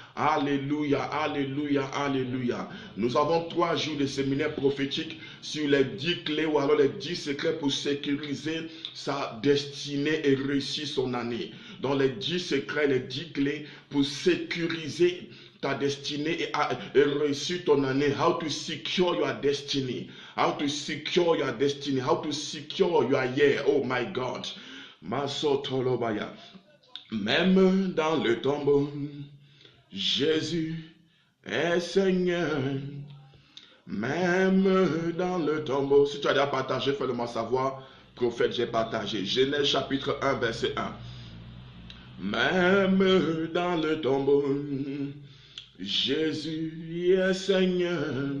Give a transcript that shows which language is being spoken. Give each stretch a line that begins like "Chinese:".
French: Alléluia, alléluia, alléluia. Nous avons 3 jours de séminaire prophétique sur les 10 clés ou alors les 10 secrets pour sécuriser sa destinée et réussir son année. Dans les 10 secrets, les 10 clés pour sécuriser ta destinée et réussir ton année.
English: How to secure your destiny. How to secure your destiny. How to secure your year. Oh my God. Masotolobaya.
French: Même dans le tombeau, Jésus est Seigneur. Même dans le tombeau. Si tu as déjà partagé, fais-le-moi savoir. Prophète, j'ai partagé. Genèse chapitre 1, verset 1. Même dans le tombeau, Jésus est Seigneur.